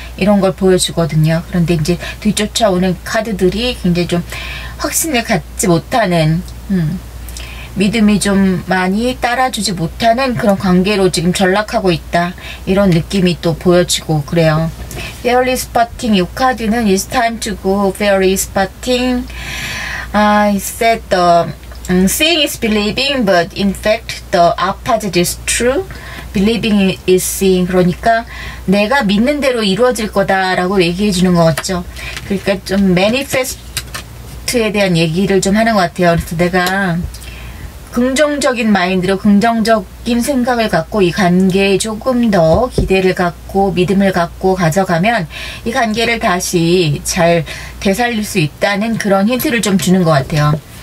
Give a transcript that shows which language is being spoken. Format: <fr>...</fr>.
<ko>이런 걸 보여주거든요. 그런데 이제 뒤쫓아오는 카드들이 굉장히 좀 확신을 갖지 못하는, 믿음이 좀 많이 따라주지 못하는 그런 관계로 지금 전락하고 있다. 이런 느낌이 또 보여지고 그래요.</ko> <en>Fairy Spotting,</en> <ko>이 카드는</ko> <en>It's time to go Fairy Spotting. It said seeing is believing, but in fact the opposite is true. Believing is seeing.</en> <ko>그러니까 내가 믿는 대로 이루어질 거다라고 얘기해 주는 것 같죠. 그러니까 좀 매니페스트에 대한 얘기를 좀 하는 것 같아요. 그래서 내가 긍정적인 마인드로 긍정적인 생각을 갖고 이 관계에 조금 더 기대를 갖고 믿음을 갖고 가져가면 이 관계를 다시 잘 되살릴 수 있다는 그런 힌트를 좀 주는 것 같아요.</ko>